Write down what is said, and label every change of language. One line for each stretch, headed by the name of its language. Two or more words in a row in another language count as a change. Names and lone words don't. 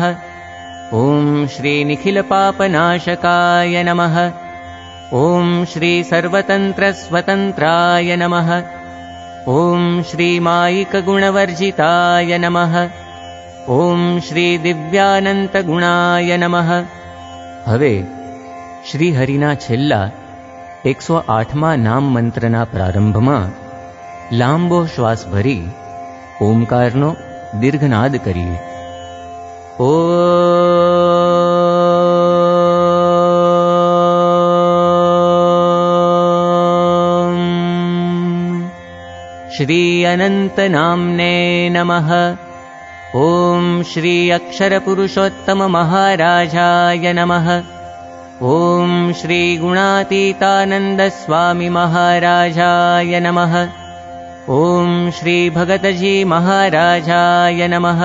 Sanskrit: ॐ श्री निखिलपापनाशकाय नमः। ॐ श्री सर्वतन्त्रस्वतन्त्राय नमः। ॐ श्री मायिकगुणवर्जिताय नमः। ॐ श्री दिव्यानन्तगुणाय नमः।
Gujarati: હવે શ્રીહરિના છેલ્લા 108મા નામ મંત્રના પ્રારંભમાં લાંબો શ્વાસ ભરી ઓમકારનો દીર્ઘનાદ કરીએ.
Sanskrit: ओ श्री अनंत नामने नमः. ॐ श्री अक्षरपुरुषोत्तममहाराजाय नमः. ॐ श्री गुणातीतानन्दस्वामिमहाराजाय नमः. ॐ श्री भगतजी महाराजाय नमः.